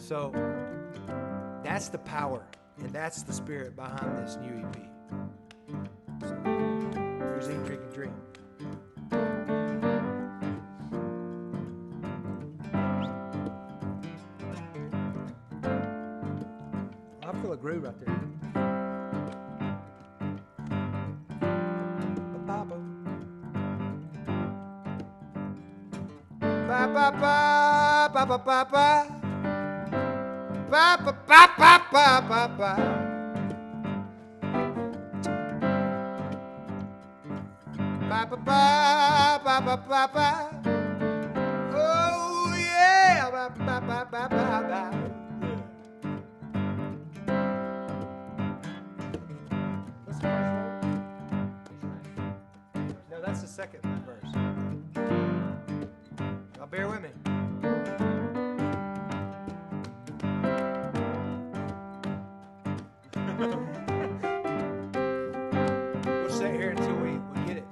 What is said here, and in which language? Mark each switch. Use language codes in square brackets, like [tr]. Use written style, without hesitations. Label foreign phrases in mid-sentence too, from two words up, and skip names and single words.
[en] So that's the power, and that's the spirit behind this new EP. So, here's Eat, Drink, and Dream. I feel a groove right there. Ba ba ba ba ba ba ba. Ba ba ba ba ba ba ba. Ba ba ba ba ba ba ba. Oh yeah, ba ba ba ba ba ba. What's the first one? No, that's the second verse. Now bear with me. We'll sit here until we get it.